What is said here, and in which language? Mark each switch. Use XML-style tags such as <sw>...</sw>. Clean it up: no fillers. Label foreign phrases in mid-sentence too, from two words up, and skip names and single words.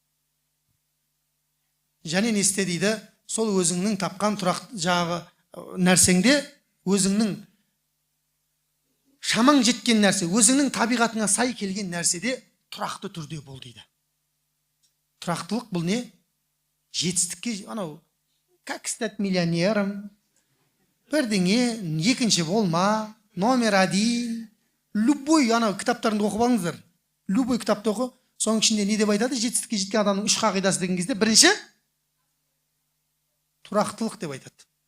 <kk>Және не істе дейді, сол өзіңнің тапқан тұрақ жағы нәрсеңде, өзіңнің шамаң жеткен нәрсе, өзіңнің табиғатыңа сай келген нәрседе тұрақты түрде бол дейді. Тұрақтылық бұл не? Жетістікке, анау,</kk> <ru>как стать миллионером,</ru> <kk>бірдеңе, екінші болма, номер 1, любой, анау кітаптарында оқып алыңыздар. Любой кітапты оқы, соның ішінде не деп айтады? Жетістікке жеткен адамның 3 қағидасы деген кезде, бірінші тұрақтылық деп айтады.</kk>